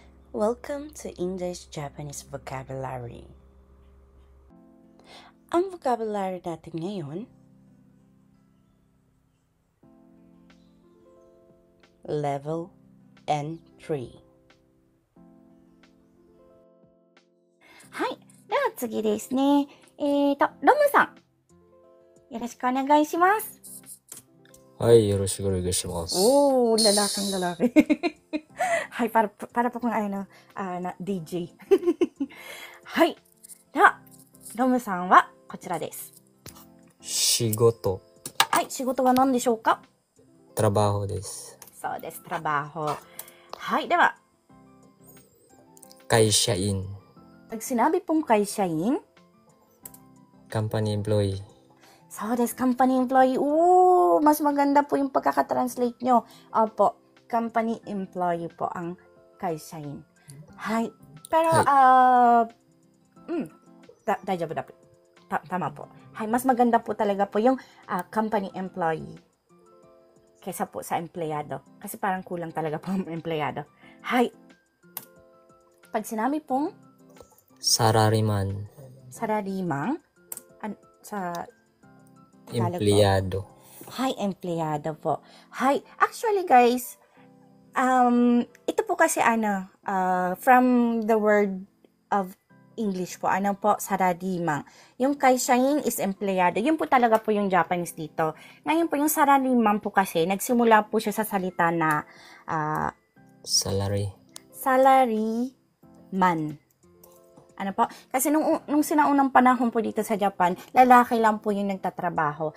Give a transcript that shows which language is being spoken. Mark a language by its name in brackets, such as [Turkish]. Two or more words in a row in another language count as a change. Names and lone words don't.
[English] Welcome to English-Japanese Vocabulary. [Filipino] Ang vocabulary natin ngayon, Level N3. [Japanese] はい。では次ですね。ロムさん。よろしくお願いします。はい、よろしくお願いします。 [Filipino] Oh, lalaking lalaki. Hay, para po kung na DJ. [Japanese] はい。では、ロムさんはこちらです。仕事。はい、仕事は何でしょうか？ trabaho です。そうです、trabaho。はい、では、会社員。 [Filipino] pag sinabi pong 会社員、 [English] company employee. [Japanese] そうです、 [English] company employee. [Filipino] Mas maganda po yung pagkakatranslate nyo. Opo, [English] company employee [Filipino] po ang 会社員。はい。Pero, [Japanese] 大丈夫だ [Filipino] po. Tama po. Hay, mas maganda po talaga po yung [English] company employee [Filipino] kaysa po sa empleyado. Kasi parang kulang talaga po ang empleyado. Hay. Pag sinabi pong Salaryman. Salaryman, sa Empleyado. Hay, empleyado po. Hay, [English] actually guys, [Filipino] ito po kasi [English] from the word of English [Filipino] po, salaryman. Yung kaishain is empleyado. Yun po talaga po yung Japanese dito. Ngayon po yung salaryman po kasi, nagsimula po siya sa salita na salaryman. Ano po? Kasi nung sinaunang panahon po dito sa Japan, lalaki lang po yung nagtatrabaho.